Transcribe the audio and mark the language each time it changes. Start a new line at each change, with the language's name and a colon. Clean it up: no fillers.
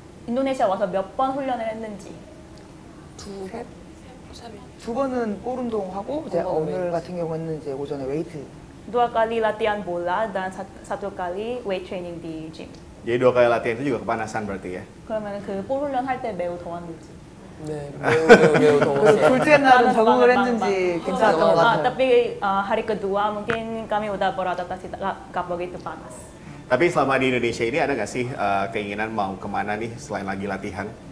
Korean: 인도네시아 와서 몇 번 훈련을 했는지. 두 번은 볼 운동하고 이제 오늘 같은 경우는 이제 오전에 웨이트.
Indonesian: 2 kali latihan bola dan 1 kali weight training di gym. Jadi 2 kali latihan itu juga kepanasan berarti ya?
Korean: 그러면 그볼 훈련 할 때 매우 더웠는지. 네, 매우 더웠어요. 둘째 날은 적응을 했는지 괜찮았던 것 같아요.
Indonesian: Tapi hari kedua mungkin kami udah beradaptasi gak begitu panas. Tapi selama di Indonesia ini ada nggak sih keinginan mau kemana nih selain lagi latihan?